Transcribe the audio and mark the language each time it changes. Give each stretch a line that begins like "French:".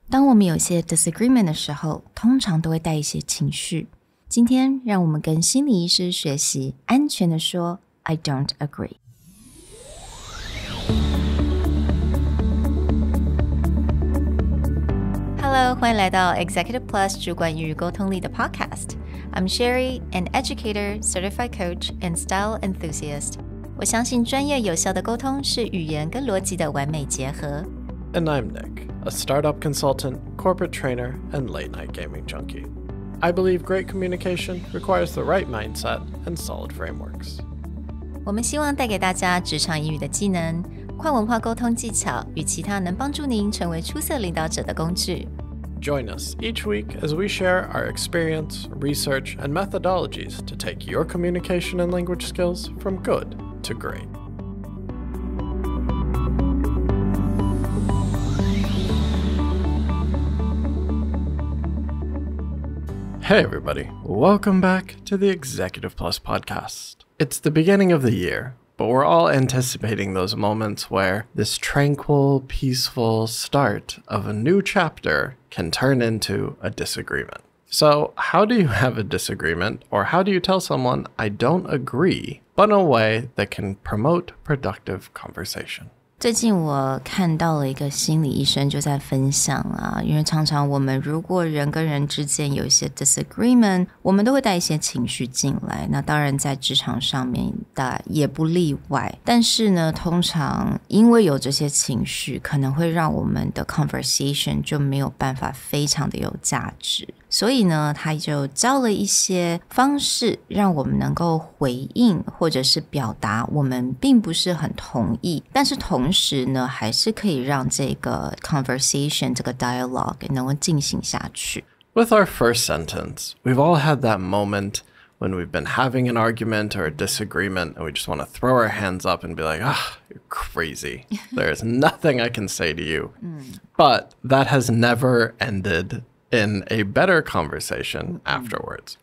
Chinese: 当我们有些 disagreement 的时候，通常都会带一些情绪。今天让我们跟心理医师学习安全的说
English: I don't agree。
Chinese: Hello， 欢迎来到 Executive Plus 主管与沟通力的 Podcast。
English: I'm Sherry, an educator, certified coach, and style enthusiast.
Chinese: 我相信专业有效的沟通是语言跟逻辑的完美结合。
English: And I'm Nick, a startup consultant, corporate trainer, and late-night gaming junkie. I believe great communication requires the right mindset and solid frameworks.
Chinese: 我们希望带给大家职场英语的技能、跨文化沟通技巧与其他能帮助您成为出色领导者的工具。
English: Join us each week as we share our experience, research, and methodologies to take your communication and language skills from good to great. Hey everybody, welcome back to the Executive Plus podcast. It's the beginning of the year, but we're all anticipating those moments where this tranquil, peaceful start of a new chapter can turn into a disagreement. So how do you have a disagreement, or how do you tell someone I don't agree, but in a way that can promote productive conversation?
Chinese: 最近我看到了一个心理医生就在分享啊，因为常常我们如果人跟人之间有一些 disagreement， 我们都会带一些情绪进来，那当然在职场上面也不例外。但是呢，通常因为有这些情绪，可能会让我们的 conversation 就没有办法非常的有价值。所以呢，他就教了一些方式，让我们能够回应或者是表达我们并不是很同意，但是同时呢，还是可以让这个 conversation 这个 dialogue 能够进行下去。
English: With our first sentence, we've all had that moment when we've been having an argument or a disagreement and we just want to throw our hands up and be like, you're crazy. There's nothing I can say to you. But that has never ended in a better conversation afterwards.